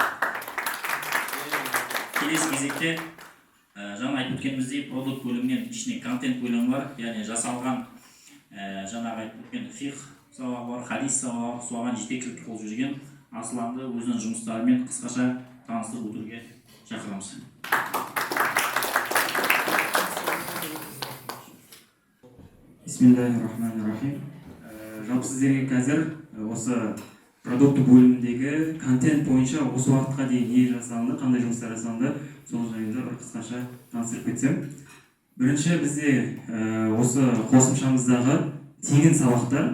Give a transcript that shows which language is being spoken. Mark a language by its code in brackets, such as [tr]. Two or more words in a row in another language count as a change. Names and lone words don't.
[kk] Келесі кезекте жаңа айтып өткеніміздей продукт бөлімінен ішіне контент бөлімі бар, яғни жасалған жаңағы айтып өткен фих сабағы бар, хадис сабағы бар, соған жетекшілік қылып жүрген Асыланды өзінің жұмыстарымен қысқаша таныстырып өтуге шақырамыз. [ar] بسم الله الرحمن الرحيم. [kk] Жалпы сіздерге қазір осы продукты бөліміндегі контент бойынша осы уақытқа дейін не жасалынды, қандай жұмыстар жасалынды, сол жайында бір қысқаша таныстырып кетсем. Бірінші бізде осы қосымшамыздағы тегін сабақтар.